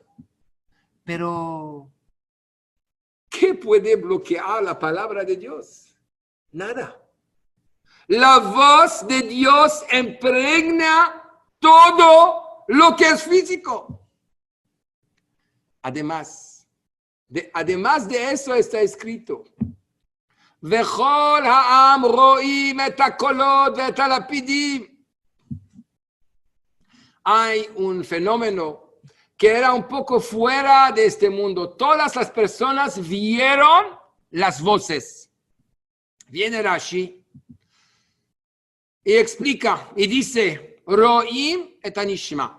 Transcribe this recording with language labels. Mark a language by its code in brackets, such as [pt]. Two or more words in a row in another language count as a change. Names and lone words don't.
[es] Pero, ¿qué puede bloquear la palabra de Dios? Nada. La voz de Dios impregna todo lo que es físico. Además de eso está escrito: [he] וכל העם רואים את הקולות ואת הלפידים. [es] Hay un fenómeno que era un poco fuera de este mundo. Todas las personas vieron las voces. Viene Rashi y explica, y dice, [he] רואים את הנשמע.